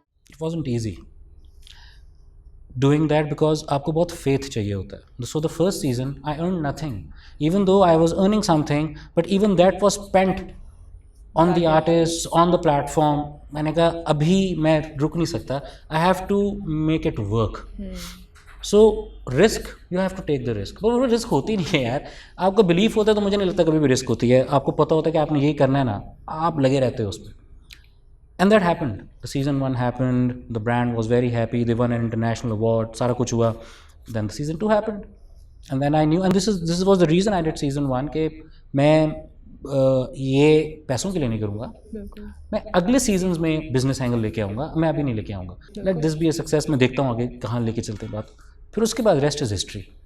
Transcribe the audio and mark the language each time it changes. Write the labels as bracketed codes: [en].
[en] It wasn't easy. doing that because [ur] آپ کو بہت faith چاہیے ہوتا ہے. [en] So the first season I earned nothing, even though I was earning something, but even that was spent on the artists, on the platform. [ur] میں نے کہا ابھی میں رک نہیں سکتا, [en] I have to make it work. So risk you have to take the risk. [ur] پر وہ risk ہوتی نہیں ہے یار. آپ کو بلیف ہوتا ہے تو مجھے نہیں لگتا کبھی بھی رسک ہوتی ہے. آپ کو پتہ ہوتا ہے کہ آپ نے یہی کرنا ہے نا, آپ لگے رہتے ہو اس پہ. [en] And that happened. The season 1 happened, the brand was very happy, they won an international award, [ur] سارا کچھ ہوا. [en] then the season 2 happened and then I knew, and this was the reason I did season 1 [ur] کہ میں یہ پیسوں کے لیے نہیں کروں گا, میں اگلے سیزنز میں بزنس اینگل لے کے آؤں گا, میں ابھی نہیں لے کے آؤں گا. [en] Let this be a success. [ur] میں دیکھتا ہوں آگے کہاں لے کے چلتے بات, پھر اس کے بعد [en] Rest is history.